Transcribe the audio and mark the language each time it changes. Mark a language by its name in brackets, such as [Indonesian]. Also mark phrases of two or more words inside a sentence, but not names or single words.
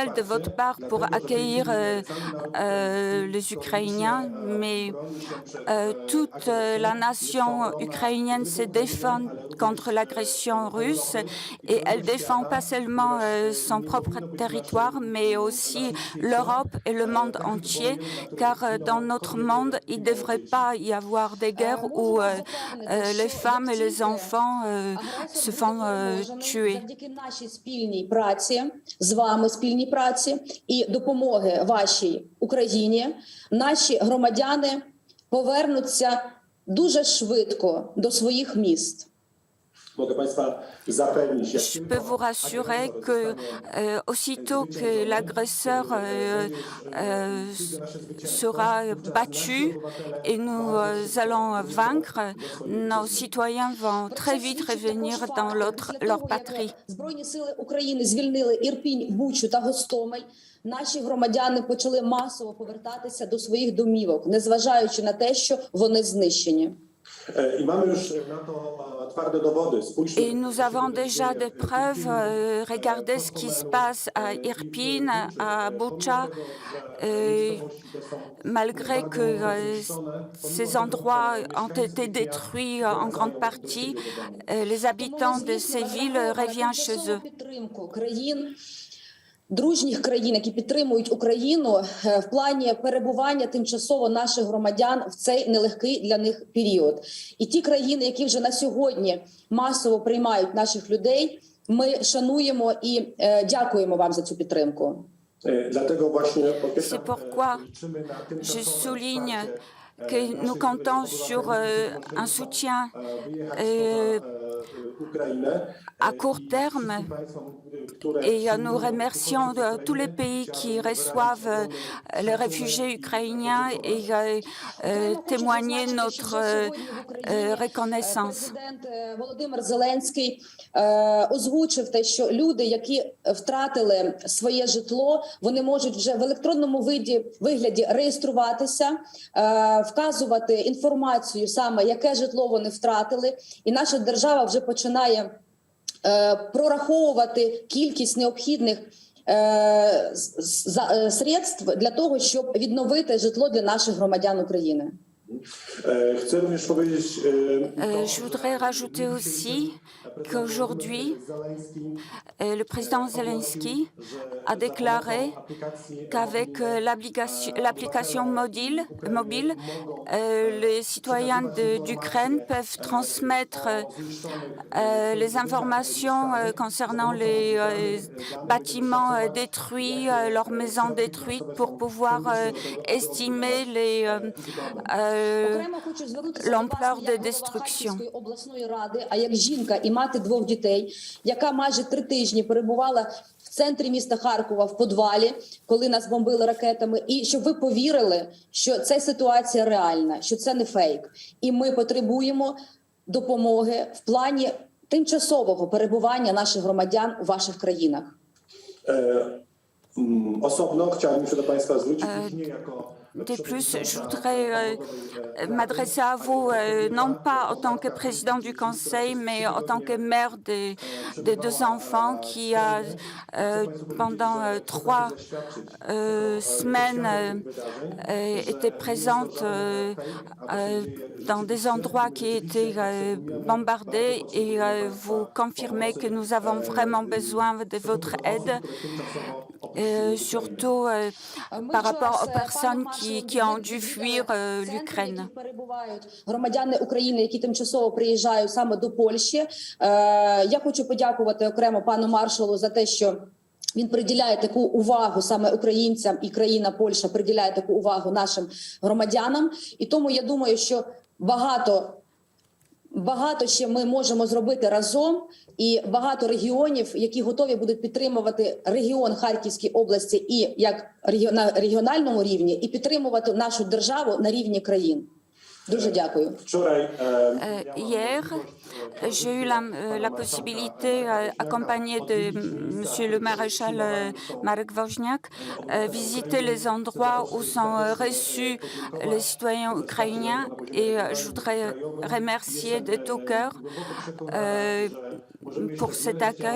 [French] de votre part pour accueillir les Ukrainiens, mais toute la nation ukrainienne se défend contre l'agression russe et elle défend pas seulement son propre territoire, mais aussi l'Europe et le monde entier, car dans notre monde, il ne devrait pas y avoir des guerres où les femmes et les enfants se font tuer. [Ukrainian] Завдяки нашій спільній праці, з вами спільній праці і допомоги вашій Україні, наші громадяни повернуться дуже швидко до своїх міст. [French] Je peux vous rassurer que aussitôt que l'agresseur sera battu et nous allons vaincre, nos citoyens vont très vite revenir dans leur patrie. [Ukrainian] Збройні сили України звільнили Ірпінь, Бучу та Гостомель. Наші громадяни почали масово повертатися до своїх домівок, незважаючи на те, що вони знищені. [French] Et nous avons déjà des preuves. Regardez ce qui se passe à Irpin, à Bucha. Malgré que ces endroits ont été détruits en grande partie, les habitants de ces villes reviennent chez eux. [Ukrainian] Дружніх країн, які підтримують Україну в плані перебування тимчасово наших громадян в цей нелегкий для них період. І ті країни, які вже на сьогодні масово приймають наших людей, ми шануємо і дякуємо вам за цю підтримку. [French] C'est pourquoi je souligne que nous comptons sur un soutien à court terme et nous remercions tous les pays qui reçoivent les réfugiés ukrainiens et témoigner notre reconnaissance. [Ukrainian] Президент Володимир Зеленський озвучив те, що люди, які втратили своє житло, вони можуть вже в електронному вигляді реєструватися, вказувати інформацію саме, яке житло вони втратили, і наша держава вже починає прораховувати кількість необхідних средств для того, щоб відновити житло для наших громадян України. [French] Je voudrais rajouter aussi qu'aujourd'hui, le président Zelensky a déclaré qu'avec l'application mobile, les citoyens d'Ukraine peuvent transmettre les informations concernant les bâtiments détruits, leurs maisons détruites pour pouvoir estimer l'ampleur des destructions. [Ukrainian] Обласної ради, а як жінка і мати двох дітей, яка майже 3 тижні перебувала в центрі міста Харкова в підвалі, коли нас бомбили ракетами, і щоб ви повірили, що ця ситуація реальна, що це не фейк. І ми потребуємо допомоги в плані тимчасового перебування наших громадян у ваших країнах. [Polish] Osobno chciałbym się do Państwa zwrócić później jako... [French] De plus, je voudrais m'adresser à vous, non pas en tant que président du Conseil, mais en tant que mère de 2 enfants qui a, pendant 3 semaines, été présente dans des endroits qui étaient bombardés et vous confirmez que nous avons vraiment besoin de votre aide, surtout par rapport aux personnes qui ont dû fuir l'Ukraine. [Ukrainian] Громадяни України, які тимчасово приїжджають саме до Польщі. Я хочу подякувати окремо пану маршалу за те, що Він приділяє таку увагу саме українцям, і країна Польща приділяє таку увагу нашим громадянам. І тому я думаю, що багато ще ми можемо зробити разом, і багато регіонів, які готові будуть підтримувати регіон Харківської області і як на регіональному рівні, і підтримувати нашу державу на рівні країн. Дуже дякую. [French] Hier, j'ai eu la possibilité, accompagnée de Monsieur le maréchal Marek Woźniak, visiter les endroits où sont reçus les citoyens ukrainiens, et je voudrais remercier de tout cœur pour cet accueil.